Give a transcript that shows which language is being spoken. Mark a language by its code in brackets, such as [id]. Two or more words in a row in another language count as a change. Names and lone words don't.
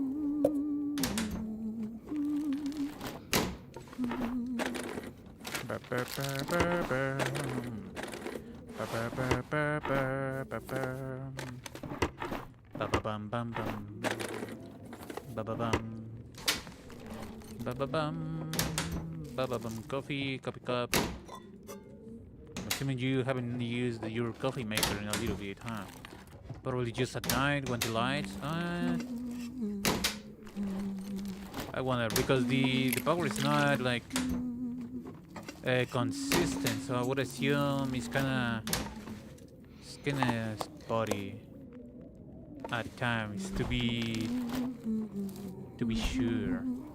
[en] Ba-ba-bum bum bum. Ba-ba-bum. Ba-ba-bum. Ba-ba-bum. Coffee cup. I'm assuming you haven't used your coffee maker in a little bit, huh? Probably just at night when the lights. I wonder because the power is not like consistent, so I would assume it's kinda spotty at times to be sure.